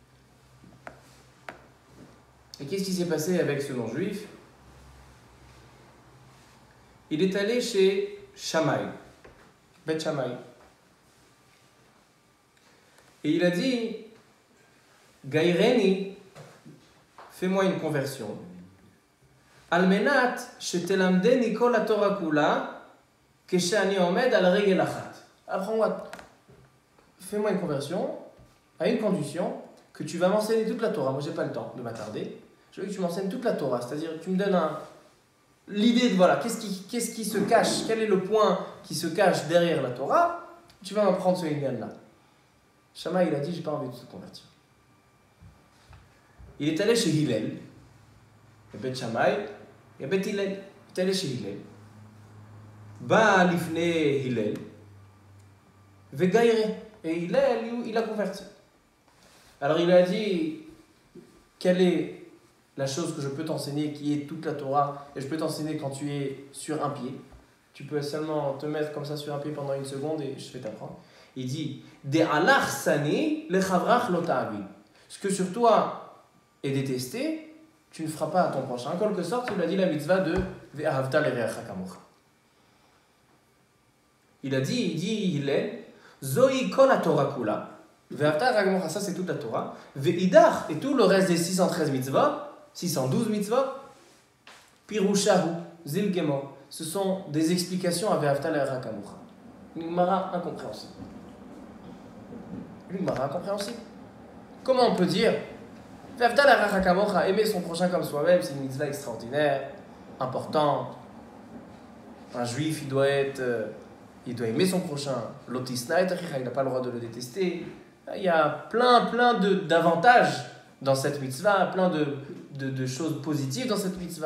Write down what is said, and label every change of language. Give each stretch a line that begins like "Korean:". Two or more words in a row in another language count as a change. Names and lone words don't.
French: Et qu'est-ce qui s'est passé avec ce non-juif? Il est allé chez Shammai, Bet Shammai. Et il a dit, Gaireni, fais-moi une conversion.
Hebrew: על מנת, שתלמדני כל התורה כולה, כשאני עומד על רגל אחת.
French: Apprends-moi, fais-moi une conversion à une condition que tu vas m'enseigner toute la Torah. Moi, j'ai pas le temps de m'attarder. Je veux que tu m'enseignes toute la Torah, c'est-à-dire que tu me donnes l'idée de voilà, qu'est-ce qui se cache, quel est le point qui se cache derrière la Torah. Tu vas m'apprendre ce lien-là. Shammai, il a dit, j'ai pas envie de se convertir. Il est allé chez Hillel. Il y a Bet Shammai, il y a Bet Hillel. Il est allé chez Hillel.
Hebrew: בא לפני הלל. Vegaire.
French: Et Hillel, il a converti. Alors il a dit, quelle est la chose que je peux t'enseigner qui est toute la Torah, et je peux t'enseigner quand tu es sur un pied. Tu peux seulement te mettre comme ça sur un pied pendant une seconde et je vais t'apprendre. Il dit,
Hebrew: דעלך סני לחברך לא תעביד.
French: Ce que sur toi est détesté, tu ne feras pas à ton prochain. En quelque sorte, il a dit la mitzvah de
Hebrew: ואהבת לרעך כמוך.
French: Il est
Hebrew: זוהי כל התורה כולה. ואהבת לרעך כמוך,
French: ça c'est toute la Torah. Ve'idach, et tout le reste des 613 mitzvot, 612 mitzvot,
Hebrew: פירושהו, זיל גמור.
French: Ce sont des explications à
Hebrew: ואהבת לרעך כמוך.
French: Une Gemara incompréhensible. Une Gemara incompréhensible. Comment on peut dire
Hebrew: ואהבת לרעך כמוך,
French: aimer son prochain comme soi-même, c'est une mitzvah extraordinaire, importante. Un juif, il doit aimer son prochain.
Hebrew: לא תשנא את אחיך,
French: il n'a pas le droit de le détester. Il y a plein d'avantages dans cette mitzvah, plein de choses positives dans cette mitzvah.